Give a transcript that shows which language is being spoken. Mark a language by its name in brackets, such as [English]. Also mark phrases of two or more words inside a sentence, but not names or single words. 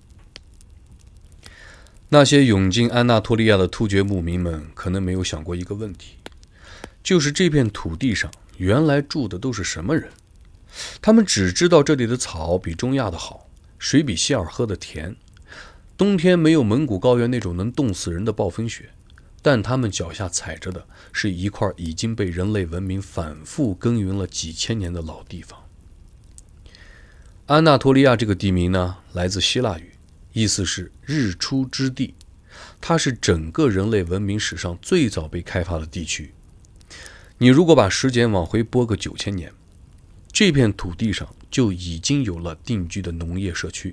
[Chinese] 那些湧進安納托利亞的突厥牧民們可能沒有想過一個問題，就是這片土地上原來住的都是什麼人？他們只知道這裡的草比中亞的好，水比希尔喝的甜，冬天沒有蒙古高原那種能凍死人的暴風雪，但他们腳下踩着的是一塊已經被人類文明反覆耕耘了幾千年的老地方。安納托利亞這個地名呢，來自希臘語，意思是日出之地，它是整個人類文明史上最早被開發的地區。你如果把時間往回撥個9000年，這片土地上就已經有了定居的農業社區。